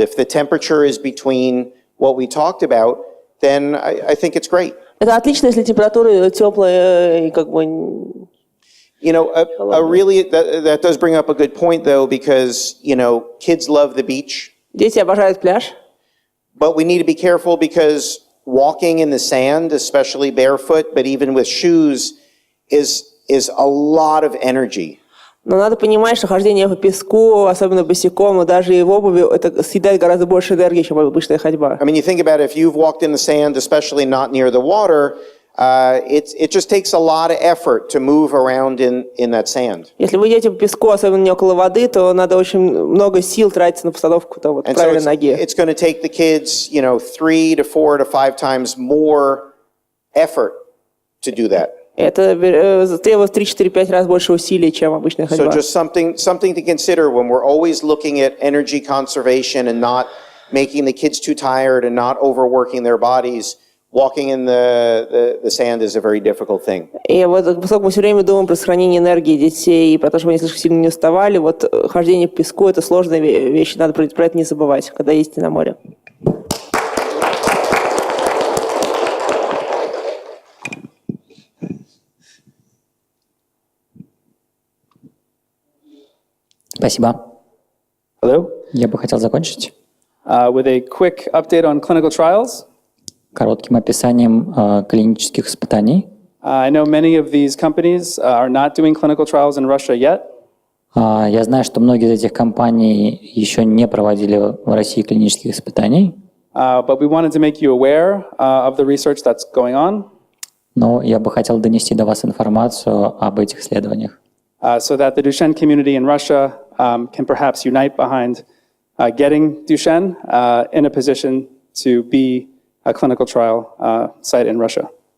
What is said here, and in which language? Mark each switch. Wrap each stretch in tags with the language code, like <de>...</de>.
<en>If the temperature is between what we talked about, then I think it's great.</en> <ru>Это отлично, если температура теплая и</ru> <en>You know, really that does bring up a good point though, because you know, kids love the beach.</en> <ru>Дети обожают пляж.</ru> <en>But we need to be careful because walking in the sand, especially barefoot, but even with shoes, is a lot of energy.</en> <ru>Но надо понимать, что хождение по песку, особенно босиком, и даже и в обуви, это съедает гораздо больше энергии, чем обычная ходьба.</ru> <en>I mean, you think about it, if you've walked in the sand, especially not near the water, it just takes a lot of effort to move around in that sand.</en> <ru>Если вы идете по песку, особенно не около воды, то надо очень много сил тратить на постановку правильной ноги.</ru> <en>It's going to take the kids, you know, 3 to 4 to 5 times more effort to do that.</en> <ru>Это требует 3-4-5 раз больше усилий, чем обычная ходьба.</ru> <en>So just something to consider when we're always looking at energy conservation and not making the kids too tired and not overworking their bodies. Walking in the sand is a very difficult thing.</en> <ru>И вот поскольку мы все время думаем про сохранение энергии детей и про то, чтобы они слишком сильно не уставали, вот хождение по песку – это сложная вещь, надо про это не забывать, когда ездите на море. Спасибо.</ru> <en>Hello.</en> <ru>Я бы хотел закончить</ru> <en>With a quick update on clinical trials.</en> <ru>коротким описанием клинических испытаний.</ru> <en>I know many of these companies are not doing clinical trials in Russia yet.</en> <ru>Я знаю, что многие из этих компаний еще не проводили в России клинических испытаний.</ru> <en>But we wanted to make you aware of the research that's going on.</en> <ru>Но я бы хотел донести до вас информацию об этих исследованиях.</ru> <en>So that the Duchenne community in Russia can perhaps unite behind getting Duchenne in a position to be a clinical trial site in Russia.</en>